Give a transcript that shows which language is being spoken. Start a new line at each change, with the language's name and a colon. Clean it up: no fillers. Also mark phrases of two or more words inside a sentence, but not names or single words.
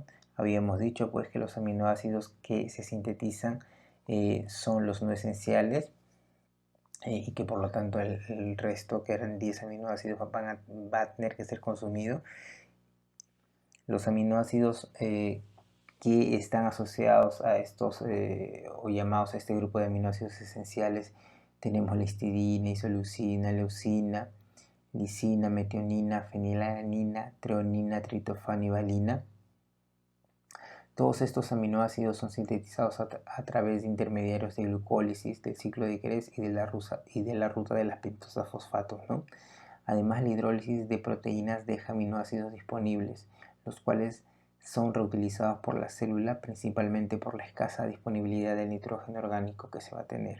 Spanish: Habíamos dicho pues que los aminoácidos que se sintetizan son los no esenciales y que por lo tanto el resto, que eran 10 aminoácidos, va a tener que ser consumido. Los aminoácidos que están asociados a estos o llamados a este grupo de aminoácidos esenciales, tenemos la histidina, isoleucina, leucina, lisina, metionina, fenilalanina, treonina, triptofano y valina. Todos estos aminoácidos son sintetizados a través de intermediarios de glucólisis, del ciclo de Krebs y de la ruta de las pentosas fosfatos, ¿no? Además, la hidrólisis de proteínas deja aminoácidos disponibles, los cuales son reutilizados por la célula principalmente por la escasa disponibilidad del nitrógeno orgánico que se va a tener.